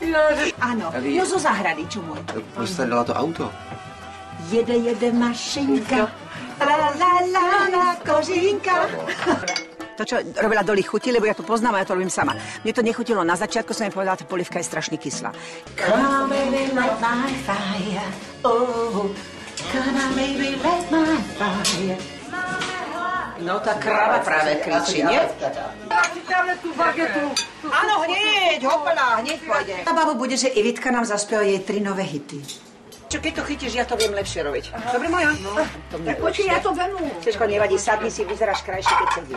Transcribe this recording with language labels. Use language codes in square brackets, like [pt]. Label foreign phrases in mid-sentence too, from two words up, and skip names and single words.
[sk] Áno, jo zo zahrady, čo môj. [cs] Proč jste dala to auto? Jede mašinka, la, kožinka. [sk] To, čo robila Doli, chutí, lebo ja to poznám a ja to robím sama. Mne to nechutilo na začiatku, som mi povedala, tá polivka je strašne kyslá. [en] Come baby, light my fire. Oh, come on baby, light my fire. [sk] No tá krava práve kričí, nie? Tú bagetu. Áno, hneď, hopla, hneď pôjde. A babo bude, že Evitka nám zaspieva jej 3 nové hity. Čo keď to chytíš, ja to viem lepšie robiť. Dobre, moja? No, [cs] Tak počkej, ja to vemu. [sk] Češko, nevadí, sadni si, vyzeráš krajšie, keď sedíš.